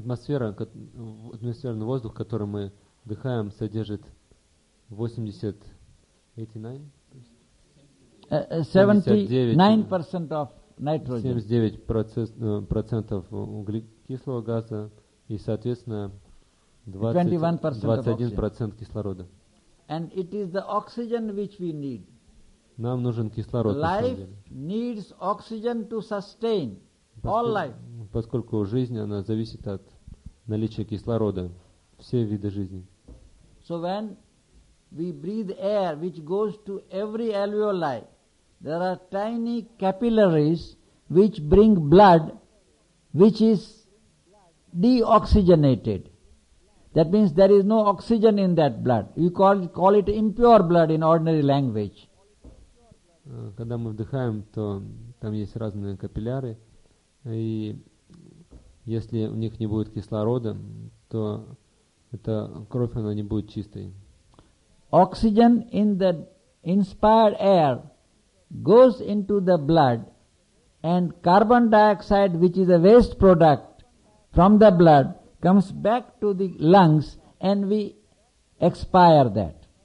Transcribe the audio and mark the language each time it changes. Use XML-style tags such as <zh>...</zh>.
<ru>Атмосферный воздух, который мы дыхаем, содержит 79%</ru> <en>of nitrogen.</en> <ru>79% углекислого газа и, соответственно, 21% кислорода.</ru> <en>And it is the oxygen which we need.</en> <ru>Нам нужен кислород.</ru> <en>Life needs oxygen to sustain all life.</en> <ru>Поскольку жизнь, она зависит от наличия кислорода, все виды жизни.</ru> <en>So when we breathe air which goes to every alveoli, there are tiny capillaries which bring blood which is deoxygenated. That means there is no oxygen in that blood. You call it impure blood in ordinary language.</en> <ru>Когда мы вдыхаем, то там есть разные капилляры, и если у них не будет кислорода, то эта кровь, она не будет чистой.</ru> <en>Oxygen in the inspired air goes into the blood, and carbon dioxide, which is a waste product from the blood, comes back to the lungs, and we expire that.</en>